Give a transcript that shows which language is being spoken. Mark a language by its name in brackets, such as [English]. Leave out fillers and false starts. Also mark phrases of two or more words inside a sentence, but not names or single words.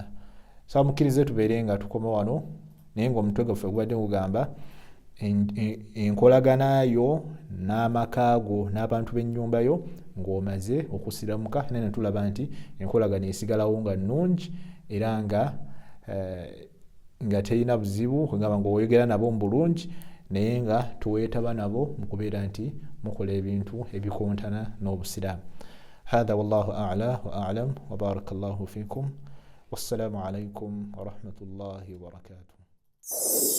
[Ganda] Saba mukkirize tubeere nga tukoma wano, naye ng'omutwe gwaffe gubadde gugamba enkolaganayo n'amaka go n'abantu b'ennyumba yo ng'omaze okusiramuka, naye ne tulaba nti enkolagana esigalawo nga nnungi era nga terina buzibu, kugamba ng'oyogera nabo mu bulungi naye nga tuweetaba nabo mu kubeera nti mukola ebintu ebikontana n'obusiraamu. [Arabic] هذا والله أعلى وأعلم وبارك الله فيكم. والسلام عليكم ورحمة الله وبركاته.